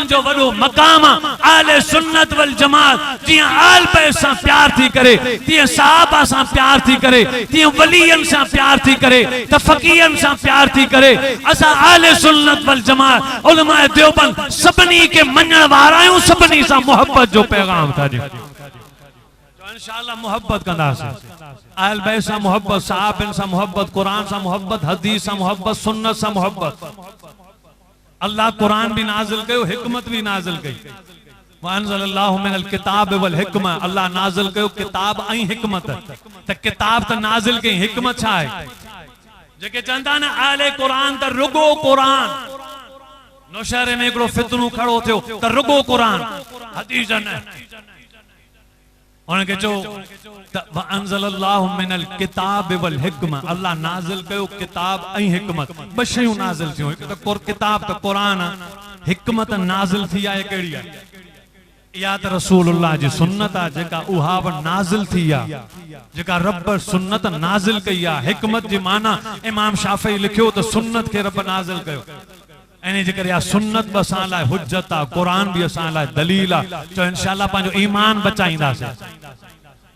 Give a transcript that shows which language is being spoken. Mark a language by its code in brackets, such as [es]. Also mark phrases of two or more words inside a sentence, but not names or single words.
[sd] जो वॾो मक़ाम आहे आले सुन्नत वल जमात जीअं आल बैत सां प्यार थी करे तीअं साहबा सां प्यार थी करे तीअं वलीयनि सां प्यार थी करे त फ़कीरनि सां प्यार थी करे असां आले सुन्नत वल जमात उलमा देवबंद सभिनी खे मञण वारा आहियूं सभिनी सां मोहब्बत जो पैगाम था ॾियूं इंशाअल्लाह मोहब्बत कंदासीं अहल बैत सां मोहब्बत साहिबनि सां मोहब्बत कुरान सां मोहब्बत हदीस सां मोहब्बत सुन्नत सां मोहब्बत। अल्लाह कुरान भी नाज़िल कयो हिकमत भी नाज़िल कई [ar] وأنزل الله عليك الكتاب والحكمة [sd] अल्लाह नाज़िल कयो किताब ऐं हिकमत त किताब त नाज़िल कई हिकमत छा आहे जेके चवंदा न आले कुरान त रुगो कुरान नौशहरे में हिकिड़ो फितनो खड़ो थियो त रुगो कुरान हदीस न उनके चो [ar] وأنزل الله عليك الكتاب والحكمة [sd] अल्लाह नाज़िल कयो किताब ऐं हिकमत ॿ शयूं नाज़िल थियूं हिकु त किताब त कुरान हिकमत नाज़िल थी आहे कहिड़ी आहे इहा त रसूलुल्लाह जी सुन्नत आहे जेका उहा बि नाज़िल थी आहे जेका रब सुन्नत नाज़िल कई आहे हिकमत जी माना इमाम शाफ़ी लिखियो त सुन्नत खे रब नाज़िल कयो इन जे करे सुन्नत बि असां लाइ हुज्जत आहे कुरान बि असां लाइ दलील आहे तो इंशाअल्लाह पंहिंजो ईमान बचाईंदासीं।